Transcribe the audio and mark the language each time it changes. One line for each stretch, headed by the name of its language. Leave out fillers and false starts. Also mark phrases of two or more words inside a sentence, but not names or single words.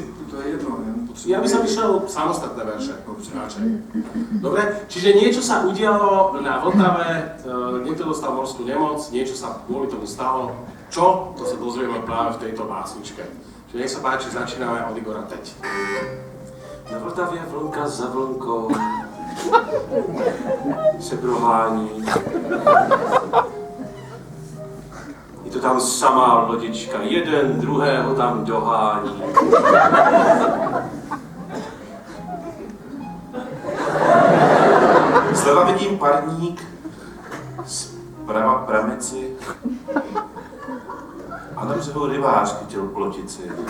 Czech: To je jedno, ne?
Slovak: Ja by som išiel samostatné verše. Dobre? Čiže niečo sa udialo na Vltave, niekto dostal morskú nemoc, niečo sa kvôli tomu stalo. Čo? To sa dozvieme práve v tejto básničke. Čiže nech sa páči, začíname od Igora teď.
Czech: Na Vltavě vlnka za vlnkou se prohání. Je to tam samá lodička, jeden druhého tam dohání. Zleva vidím parník, zprava pramici a na břehu rybář chytil plotici.